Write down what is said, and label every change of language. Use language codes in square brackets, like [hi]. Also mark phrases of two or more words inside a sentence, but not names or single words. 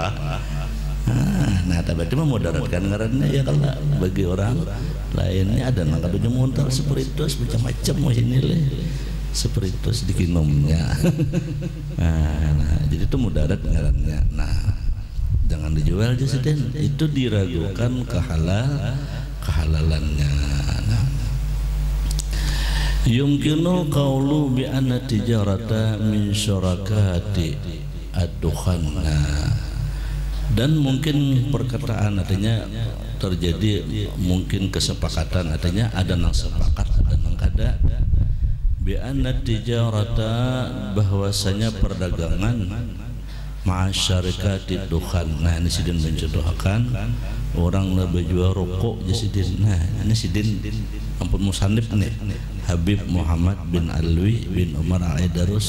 [bjn] Nah, tapi itu memudaratkan ngarannya ya kalau bagi orang lainnya ada nang kadunya montal spiritus macam-macam ini leh. Spiritus dikinumnya. Nah, jadi itu mudarat ngarannya. Nah, jangan dijual jasiden, itu diragukan kehalalannya. Nah, [ar] يمكن القول بأن تجارة من شركات الدخان. [bjn] Dan mungkin perkataan artinya terjadi mungkin kesepakatan, artinya ada nang sepakat ada nang kada [ar] بأن تجارة, [bjn] bahwasanya perdagangan masyarakat dukhan. Nah, ini sidin mencontohkan orang lebih jual rokok jasidin. Nah, ini sidin ampun musannif nih Habib Muhammad bin Alwi bin Umar Al-Aidarus.